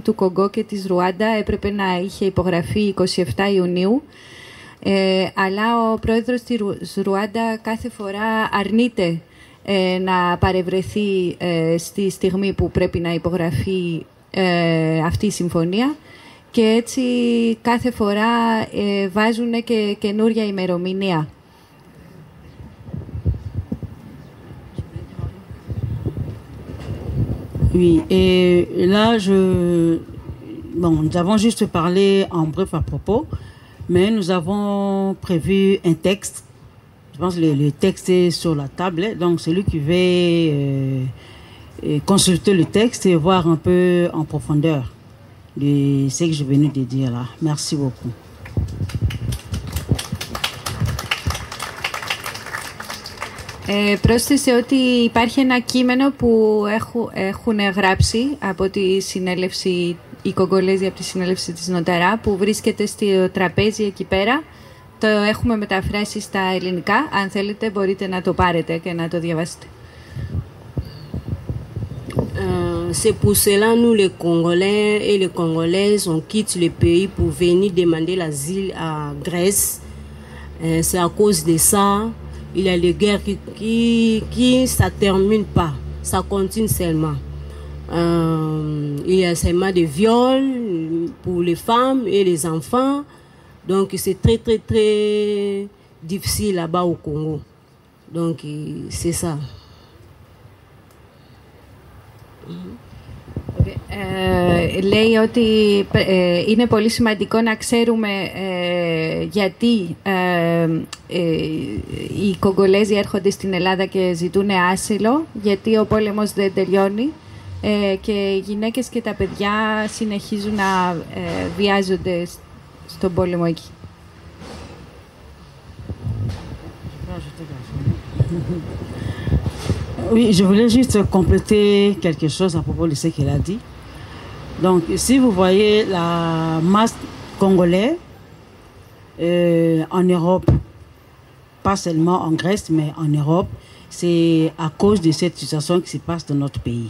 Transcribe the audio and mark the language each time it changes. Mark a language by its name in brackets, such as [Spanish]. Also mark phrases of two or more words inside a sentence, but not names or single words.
[Greek] του Κονγκό και της Ρουάντα έπρεπε να είχε υπογραφεί 27 Ιουνίου, αλλά ο πρόεδρος της Ρουάντα κάθε φορά αρνείται να παρευρεθεί στη στιγμή που πρέπει να υπογραφεί αυτή η συμφωνία και έτσι κάθε φορά βάζουν και καινούρια ημερομηνία. [French] Oui, et là, nous avons juste parlé en bref à propos, mais nous avons prévu un texte. Je pense que le texte est sur la table, donc celui qui veut consulter le texte et voir un peu en profondeur de ce que je venais de dire là. Merci beaucoup. [Greek] Πρόσθεσε ότι υπάρχει ένα κείμενο που έχουν γράψει από τη συνέλευση, οι Κογκολέζοι από τη συνέλευση της Νοταρά, που βρίσκεται στο τραπέζι εκεί πέρα. Το έχουμε μεταφράσει στα ελληνικά. Αν θέλετε μπορείτε να το πάρετε και να το διαβάσετε. [French] C'est pour cela nous les Congolais et les Congolaises on quitte le pays pour venir demander l'asile à Grèce. C'est à cause de ça. Il y a des guerres qui ça termine pas, ça continue seulement. Il y a seulement des viols pour les femmes et les enfants. Donc c'est très très très difficile là-bas au Congo. Donc c'est ça. [Greek] Λέει ότι είναι πολύ σημαντικό να ξέρουμε γιατί οι Κογκολέζοι έρχονται στην Ελλάδα και ζητούν άσυλο, γιατί ο πόλεμος δεν τελειώνει και οι γυναίκες και τα παιδιά συνεχίζουν να βιάζονται στον πόλεμο εκεί. [French] Oui, je voulais juste compléter quelque chose à propos de ce qu'il a dit. Donc, si vous voyez la masse congolaise en Europe, pas seulement en Grèce, mais en Europe, c'est à cause de cette situation qui se passe dans notre pays.